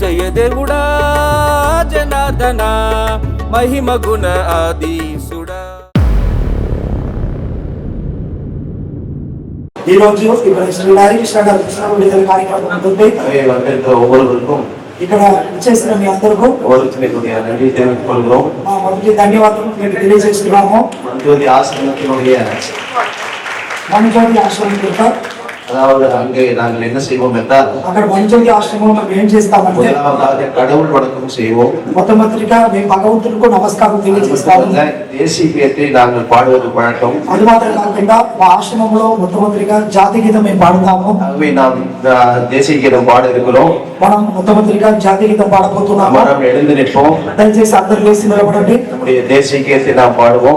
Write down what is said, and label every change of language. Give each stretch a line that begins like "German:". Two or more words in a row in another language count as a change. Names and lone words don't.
Telugu: దేవుడా జనార్దన మహిమ గుణ ఆదీసుడా. ఈ రోజు ఇక్కడ శ్రీ హరికృష్ణ గారు విడుదల కార్యక్రమం ఉంటుంది. ఇక్కడ చేసిన మీ అందరికీ మా మొదటి ధన్యవాదాలు మేము తెలియజేస్తున్నాము.
Tamil: மனஜோதி ஆசிரமம் அதாவது அங்கே நாங்கள் என்ன செய்வோம் என்றால்
Telugu: అక్కడ మనుజోతి ఆశ్రమంలో మేము చేస్తామంటే
Tamil: முதலாவதாக கடவுள் வணக்கம் செய்வோம்.
Telugu: మొట్టమొదటిగా మేము భగవంతునికి నమస్కారం తెలియజేస్తాము.
Tamil: தேசிய கீதத்தை நாங்கள் பாடுவது வழக்கம்.
Telugu: అది మాత్రం కాకుండా మా ఆశ్రమంలో మొట్టమొదటిగా జాతీయ గీతం మేము పాడతాము.
Tamil: ஆகவே நாம் தேசிய கீதம் பாட இருக்கிறோம்.
Telugu: మనం మొట్టమొదటిగా జాతీయ గీతం పాడబోతున్నాము.
Tamil: మనం எழுந்து நிற்போம்.
Telugu: దయచేసి అందరూ లేచి నిలబడండి.
Tamil: நம்முடைய தேசிய கீதத்தை நாம் பாடுவோம்.